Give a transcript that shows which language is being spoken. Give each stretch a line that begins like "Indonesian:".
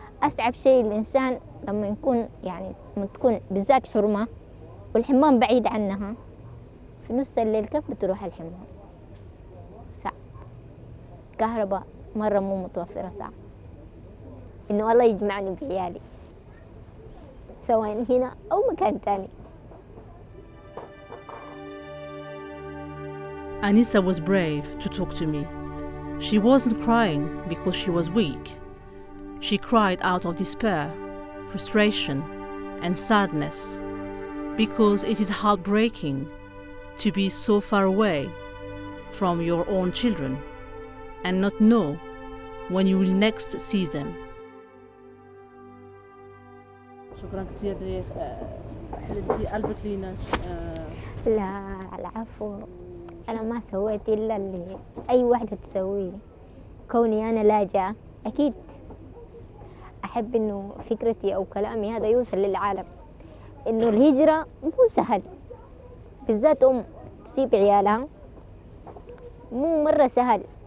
Arabic: أصعب شيء الإنسان لما يكون يعني لما تكون بالذات حرمة والحمام بعيد عنها، في نص الليل كيف بتروح الحمام؟ صعب. كهرباء مرة مو متوفرة، صعب. إنه الله يجمعني بعيالي سواء هنا أو مكان تاني.
English: Anissa was brave to talk to me. She wasn't crying because she was weak. She cried out of despair, frustration, and sadness, because it is heartbreaking to be so far away from your own children and not know when you will next see them.
Arabic: شكرا كثير لك، حللتي قلبك لينا. لا العفو، أنا ما سويت إلا اللي أي واحدة تسويه. كوني أنا لاجئة أكيد أحب إنه فكرتي أو كلامي هذا يوصل للعالم، إنه الهجرة مو سهل، بالذات تسيب عيالها مو مرة سهل.